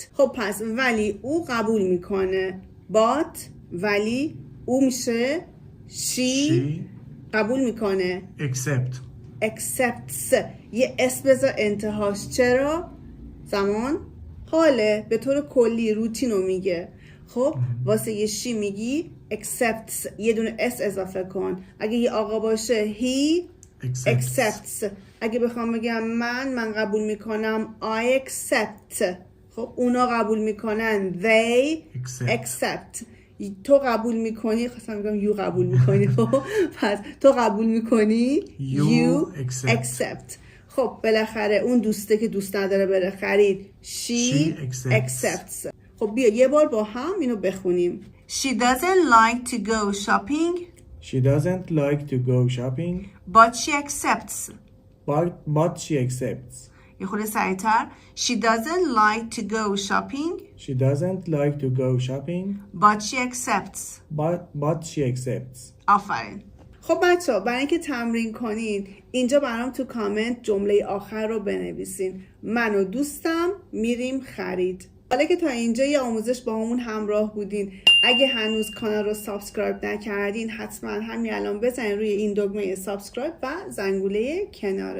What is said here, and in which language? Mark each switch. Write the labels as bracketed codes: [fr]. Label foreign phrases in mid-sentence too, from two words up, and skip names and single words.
[fa] خب پس ولی او قبول میکنه. but ولی او میشه she قبول میکنه. accepts. یه اس بذار انتهاش. چرا؟ زمان حاله. به طور کلی روتین رو میگه. خب واسه یه شی میگی accepts. یه دونه اس اضافه کن. اگه یه آقا باشه [en] he accepts. [fa] اگه بخوام بگم من قبول میکنم [en] I accept. [fa] خب اونا قبول میکنن [en] they accept. [fa] تو قبول میکنی. خواستم میگم you قبول میکنی. خب پس تو قبول میکنی [en] you accept. [fa] خب بالاخره اون دوسته که دوست نداره بره خرید [en] she accepts. [fa] خب بیا یه بار با هم اینو بخونیم. [en] She doesn't like to go shopping. She doesn't like to go shopping. But she accepts. But she accepts. [fa] یه خورده سریعتر. [en] She doesn't like to go shopping. She doesn't like to go shopping. But she accepts. But she accepts. [fa] آفرین. خب بچه‌ها برای اینکه تمرین کنین اینجا برام تو کامنت جمله آخر رو بنویسین. من و دوستم میریم خرید. حالا که تا اینجا یه آموزش با همون همراه بودین، اگه هنوز کانال رو سابسکرایب نکردین حتما همین الان بزنین روی این دکمه سابسکرایب و زنگوله کنارش.